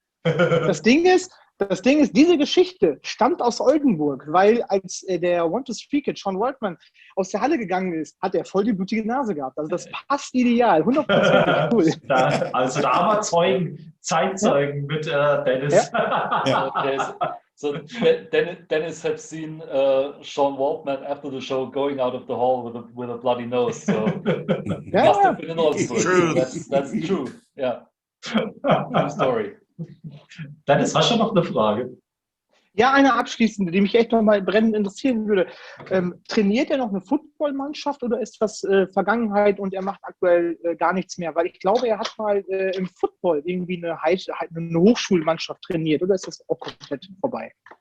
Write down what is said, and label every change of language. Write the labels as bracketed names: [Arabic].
[German] Das Ding ist, diese Geschichte stammt aus Oldenburg, weil als der 1-2-3-Kid Sean Waltman aus der Halle gegangen ist, hat er voll die blutige Nase gehabt. Also das passt ideal, 100% cool. Also da haben wir Zeitzeugen mit Dennis. Ja. [English] So Dennis had seen Sean Waltman after the show going out of the hall with a bloody nose. So must have been an old story. True. That's true. Yeah. True story. [German] Dennis, hast du noch eine Frage? Ja, eine abschließende, die mich echt noch mal brennend interessieren würde. Okay. Trainiert er noch eine Footballmannschaft oder ist das Vergangenheit und er macht aktuell gar nichts mehr? Weil ich glaube, er hat mal im Football irgendwie eine Hochschulmannschaft trainiert oder ist das auch komplett vorbei?